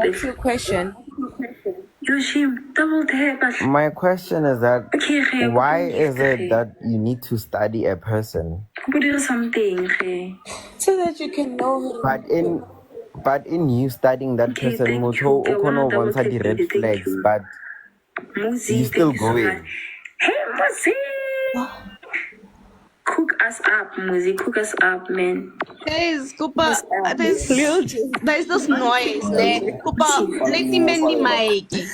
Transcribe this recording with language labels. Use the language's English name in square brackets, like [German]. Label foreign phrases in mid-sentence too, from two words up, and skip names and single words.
[English] What's your question? Yoshim, double tap. My question is that Okay, why is it that you need to study a person? do something. So that you can know. But in you studying that person, [Tswana] motho o kgona go bontsha [English] the red flags, but you still going. Hey, Muzi! Cook us up, Muzi. Cook us up, man. Guys, Kupa, there's this noise there. Kupa, let him bend the mic.